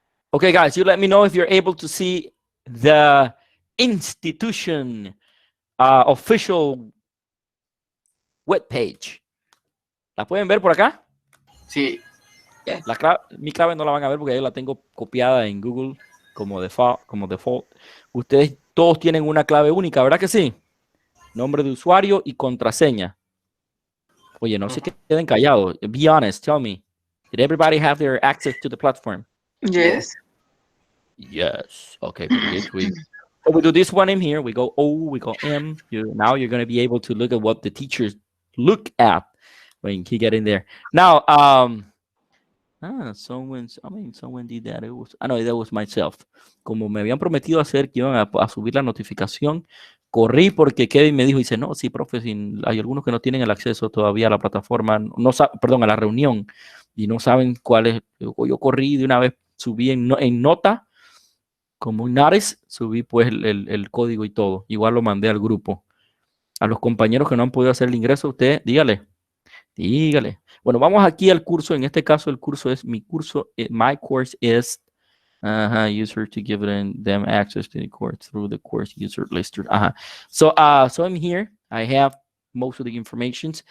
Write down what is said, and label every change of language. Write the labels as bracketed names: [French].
[English] Okay, guys, you let me know if you're able to see the institution official web page. [Spanish] ¿La pueden ver por acá? Sí. Mi clave no la van a ver porque yo la tengo copiada en Google como default. Ustedes todos tienen una clave única, ¿verdad que sí? Nombre de usuario y contraseña. Oye, no se queden callados. [English] Be honest, tell me. Did everybody have their access to the platform? Yes. Yes. Okay, pretty good. We do this one in here. We go O, we go M. Now you're going to be able to look at what the teachers look at when you get in there. Now, someone did that. That was myself. [Spanish] Como me habían prometido hacer que iban a subir la notificación, corrí porque Kevin me dijo, dice, no, sí, profe, hay algunos que no tienen el acceso todavía a la plataforma, perdón, a la reunión, y no saben cuál es. Yo corrí de una vez, subí en nota, como un Nares, subí pues el código y todo. Igual lo mandé al grupo. A los compañeros que no han podido hacer el ingreso, usted, dígale. Bueno, vamos aquí al curso. En este caso, el curso es mi curso. [English] My course is user to give them access to the course through the course user lister. So I'm here. I have most of the information.